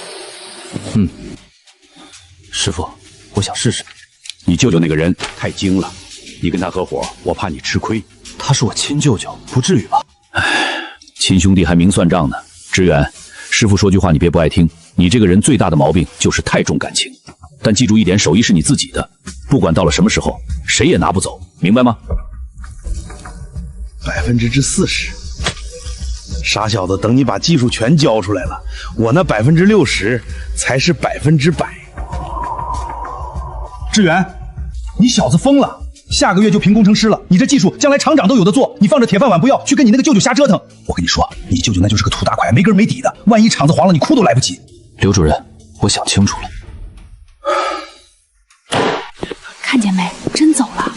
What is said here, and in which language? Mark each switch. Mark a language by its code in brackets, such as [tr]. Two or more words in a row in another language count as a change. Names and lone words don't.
[zh] 師傅，我想試試。你舅舅那個人太精了，你跟他合夥，我怕你吃虧。他是我親舅舅，不至於吧？親兄弟還明算賬呢。志遠，師傅說句話你別不愛聽，你這個人最大的毛病就是太重感情。但記住一點，手藝是你自己的，不管到了什麼時候，誰也拿不走，明白吗？40%，傻小子，等你把技術全交出来了，我那60%才是100%。志遠，你小子瘋了！下個月就評工程師了，你這技術將來廠長都有的做，你放着鐵飯碗不要，去跟你那個舅舅瞎折騰。我跟你說，你舅舅那就是個土大塊，沒根沒底的，萬一廠子黃了，你哭都來不及。劉主任，我想清楚了。看見沒？真走了。